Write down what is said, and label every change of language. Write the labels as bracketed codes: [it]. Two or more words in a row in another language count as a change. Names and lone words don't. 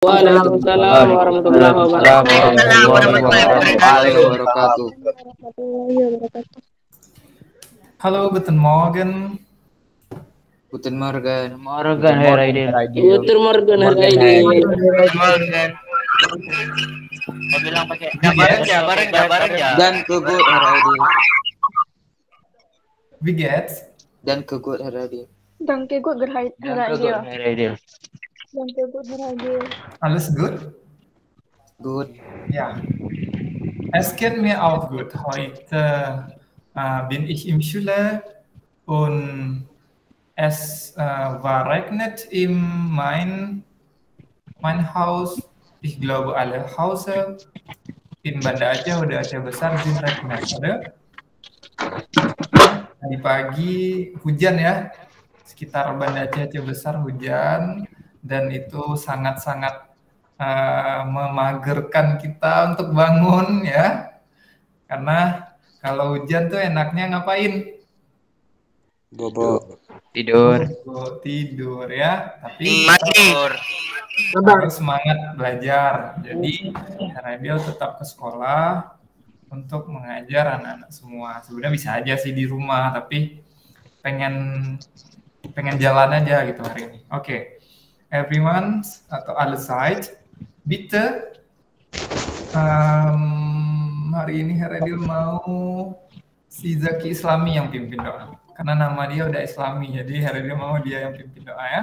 [ar] وعليكم السلام ورحمة الله wabarakatuh. [de] Halo, guten Morgen. Guten Morgen. Morgen, Herr Aidil. Guten Morgen, Herr Aidil. Morgen. [id] Mau bilang pakai bareng ya. [de] Dan ke good Herr Aidil. Wie geht's? Dan ke good Herr Aidil. Danke gut, Herr Aidil. Danke gut, Herr Aidil. Alles gut? Good. Ja. Es geht mir auch gut. Heute bin ich im Schule und es war regnet in mein Haus. Ich glaube alle Hause in Banda Aceh oder Aceh Besar sind regnet, [id] ada? Tadi pagi hujan ya, sekitar Banda Aceh Besar hujan dan itu sangat-sangat memagerkan kita untuk bangun ya, karena kalau hujan tuh enaknya ngapain? Bobo. Tidur. Tidur ya, tapi Tidur. harus semangat belajar. Jadi Aidil tetap ke sekolah untuk mengajar anak-anak semua. Sebenarnya bisa aja sih di rumah, tapi pengen jalan aja gitu hari ini. [de] Oke. Everyone atau alle Zeit, bitte. [id] Hari ini Aidil mau si Zaki Islami yang pimpin doa. Karena nama dia udah Islami, jadi Aidil mau dia yang pimpin doa ya.